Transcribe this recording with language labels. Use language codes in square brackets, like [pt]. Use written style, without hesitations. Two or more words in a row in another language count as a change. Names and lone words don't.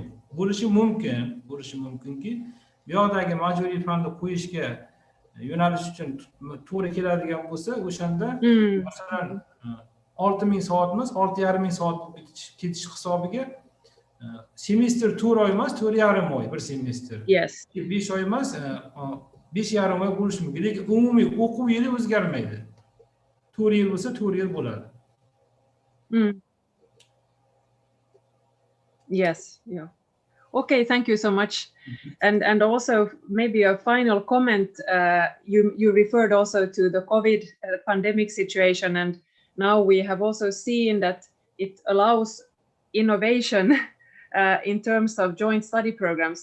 [uz] Bo'lishi mumkinki, bu yoqdagi majburiy fanni qo'yishga yo'nalish uchun to'g'ri keladigan bo'lsa, o'shanda masalan 6000 soat emas, 6500 soat ketish hisobiga semestr 4 oy emas, 4,5 oy bir semestr. [en] Yes. [uz] 5 oy emas, 5,5 oy bo'lishi mumkin. Lekin umumiy o'quv yili o'zgarmaydi. 4 yil bo'lsa, 4 yil bo'ladi. [en] Yes, yeah. Okay, thank you so much. And also maybe a final comment. You referred also to the COVID pandemic situation, and now we have also seen that it allows innovation in terms of joint study programs.